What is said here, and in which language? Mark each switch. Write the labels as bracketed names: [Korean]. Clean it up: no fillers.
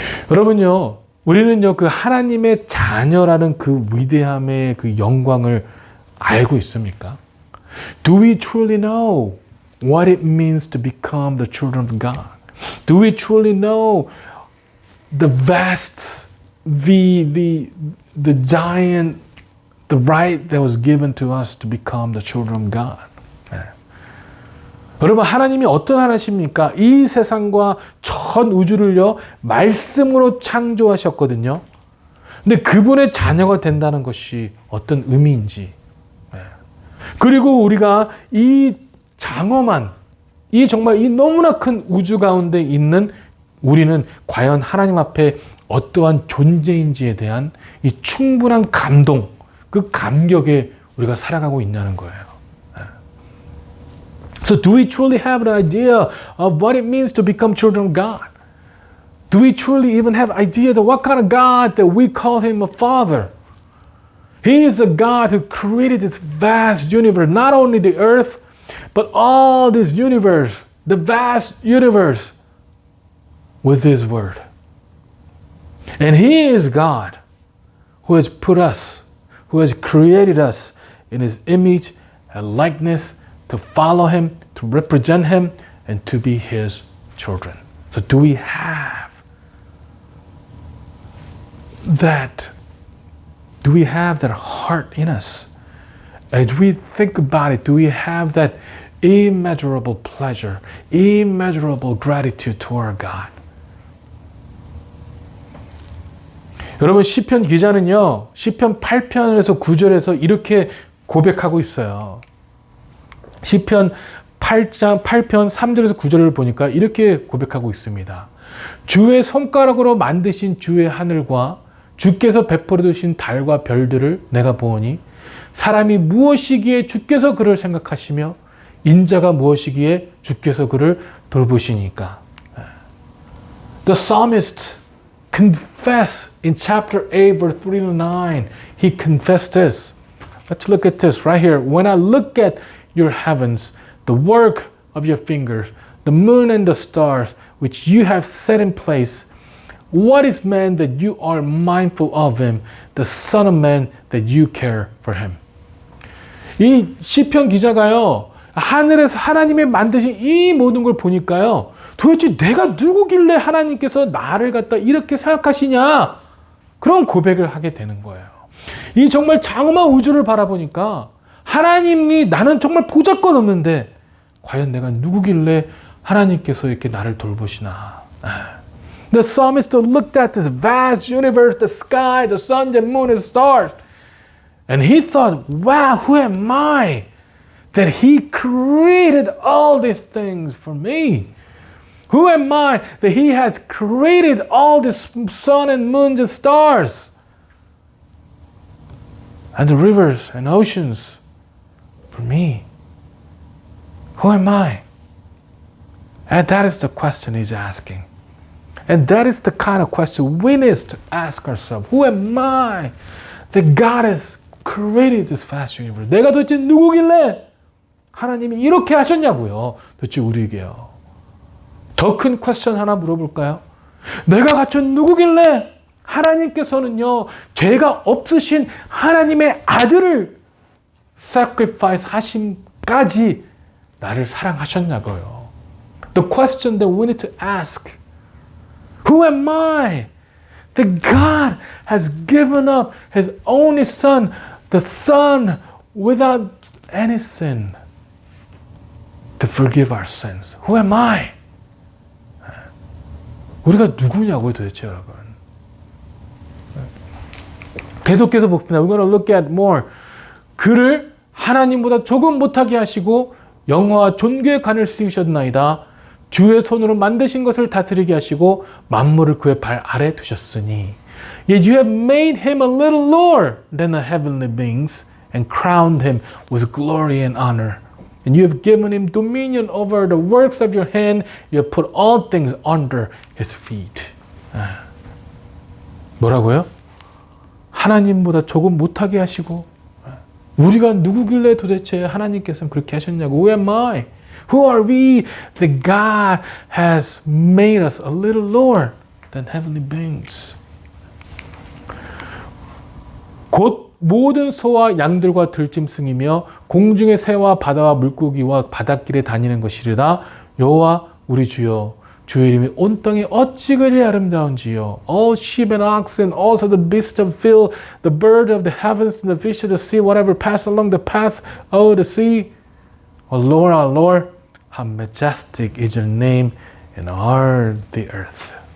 [Korean] 여러분요, 우리는요, 그 하나님의 자녀라는 그 위대함의 그 영광을 알고 있습니까? [English] Do we truly know what it means to become the children of God? Do we truly know the vast, the giant the right that was given to us to become the children of God. [Korean] 네. 여러분 하나님이 어떤 하나님입니까? 이 세상과 전 우주를요 말씀으로 창조하셨거든요. 근데 그분의 자녀가 된다는 것이 어떤 의미인지 네. 그리고 우리가 이 장엄한 이 정말 이 너무나 큰 우주 가운데 있는 우리는 과연 하나님 앞에 어떠한 존재인지에 대한 이 충분한 감동, 그 감격에 우리가 살아가고 있냐는 거예요. [English] So do we truly have an idea of what it means to become children of God? Do we truly even have idea of what kind of God that we call him a father? He is a God who created this vast universe, not only the earth, but all this universe, the vast universe, with his word. And he is God who has put us, who has created us in his image and likeness to follow him, to represent him, and to be his children. So do we have that? Do we have that heart in us? As we think about it, do we have that immeasurable pleasure, immeasurable gratitude toward God? [Korean] 여러분 시편 기자는요. 시편 8편에서 9절에서 이렇게 고백하고 있어요. 시편 8편 3절에서 9절을 보니까 이렇게 고백하고 있습니다. 주의 손가락으로 만드신 주의 하늘과 주께서 베풀어 두신 달과 별들을 내가 보오니 사람이 무엇이기에 주께서 그를 생각하시며 인자가 무엇이기에 주께서 그를 돌보시니까. [English] The psalmist confess in chapter 8 verse 3 to 9. He confessed this. Let's look at this right here. When I look at your heavens, the work of your fingers, the moon and the stars, which you have set in place, what is man that you are mindful of him, the son of man that you care for him? [Korean] 이 시편 기자가요, 하늘에서 하나님이 만드신 이 모든 걸 보니까요, 도대체 내가 누구길래 하나님께서 나를 갖다 이렇게 생각하시냐? 그런 고백을 하게 되는 거예요. 이 정말 장엄한 우주를 바라보니까 하나님이 나는 정말 보잘것없는데 과연 내가 누구길래 하나님께서 이렇게 나를 돌보시나? [English] The psalmist looked at this vast universe, the sky, the sun, the moon, and stars, and he thought, wow, who am I that he created all these things for me? Who am I that he has created all this sun and moons and stars and the rivers and oceans for me? Who am I? And that is the question he's asking. And that is the kind of question we need to ask ourselves. Who am I that God has created this vast universe? [Korean] 내가 도대체 누구길래 하나님이 이렇게 하셨냐고요. 도대체 우리에게요. 더 큰 퀘스천 하나 물어볼까요? 내가 갖춘 누구길래 하나님께서는요, 죄가 없으신 하나님의 아들을 sacrifice 하심까지 나를 사랑하셨냐고요. [English] The question that we need to ask. Who am I that God has given up his only son, the son without any sin, to forgive our sins? Who am I? [Korean] 우리가 누구냐고요, 도대체 여러분. 계속해서 봅니다. [English] We're going to look at more. [Korean] 그를 하나님보다 조금 못하게 하시고 영화와 존귀의 관을 씌우셨나이다. 주의 손으로 만드신 것을 다스리게 하시고 만물을 그의 발 아래 두셨으니. [English] Yet you have made him a little lower than the heavenly beings and crowned him with glory and honor. And you have given him dominion over the works of your hand. You have put all things under his feet. [Korean] 뭐라고요? 하나님보다 조금 못하게 하시고 우리가 누구길래 도대체 하나님께서는 그렇게 하셨냐고. [English] Who am I? Who are we that God has made us a little lower than heavenly beings? [Korean] 곧 모든 소와 양들과 들짐승이며 공중의 새와 바다와 물고기와 바닷길에 다니는 것이리라. 여호와 우리 주여 주의 이름이 온 땅에 어찌 그리 아름다운지요. [English] All sheep and oxen, also the beasts of the field, the bird of the heavens, and the fish of the sea, whatever pass along the path of the sea. O Lord, our Lord, how majestic is your name in all the earth.